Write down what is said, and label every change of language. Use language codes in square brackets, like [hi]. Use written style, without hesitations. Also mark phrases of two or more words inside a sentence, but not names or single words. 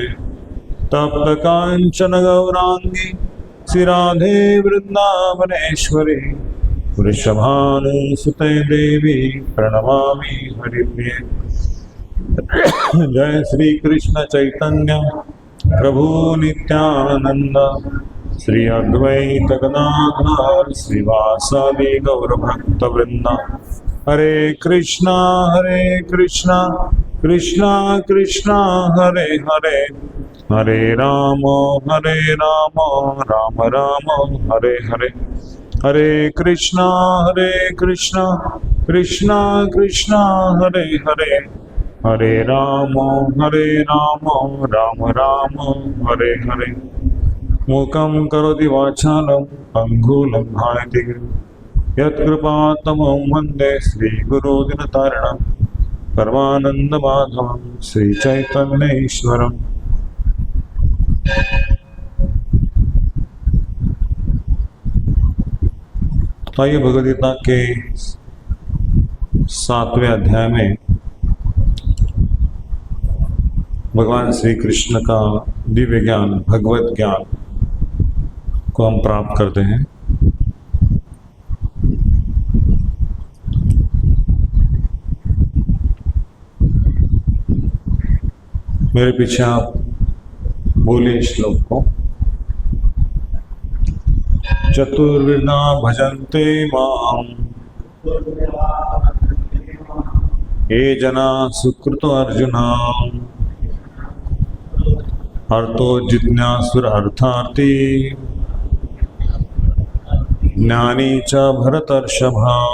[sa] तप्त कांचन गौरांगी श्रीराधे वृंदावनेश्वरी वृषभानुसुते देवी प्रणमामि हरिप्रिये। जय श्री कृष्ण चैतन्य प्रभु नित्यानंद श्री अद्वैत गदाधर श्रीवासादि गौरभक्तवृंद। हरे कृष्णा कृष्णा कृष्णा हरे हरे हरे राम राम राम हरे हरे। हरे कृष्णा कृष्णा कृष्णा हरे हरे हरे राम राम राम हरे हरे। मूकं करोति वाचालं पङ्गुलं भायते यत्कृपातमं वन्दे श्रीगुरुदिनतारिणं परमानन्दमाधवं श्रीचैतन्येश्वरम्। [hi] आइए भगवद्गीता के 7वें अध्याय में भगवान श्री कृष्ण का दिव्य ज्ञान भगवत ज्ञान को हम प्राप्त करते हैं। मेरे पीछे आप बोलिए श्लोक को। [sa] चतुर्विधा भजन्ते मां ये जना सुकृतो अर्जुना अर्थो जिज्ञासुर अर्थार्थी ज्ञानी च भरतर्षभा।